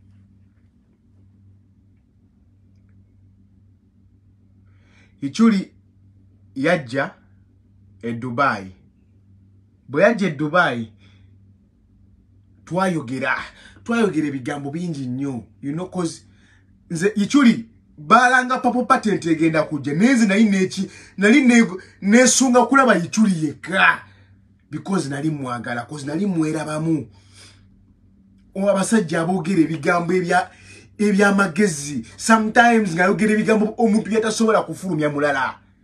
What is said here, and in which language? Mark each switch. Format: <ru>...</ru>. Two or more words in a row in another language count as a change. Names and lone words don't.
<lg>Iculi yajja e Dubai. Bwe yajja e Dubai twayogera ebigambo bingi nnyo.</lg> <en>You know,</en> <lg>cause nze Iculi balanga papo patent egenda kujja nenze nali nesunga kulaba Iculi yekka because nali mwagala, cause nali mwerabamu. Abasajja aboogera ebigambo ebyamagezi, sometimes ngayogera ebigambo omuntu byatasobola kufulumya mulala.</lg>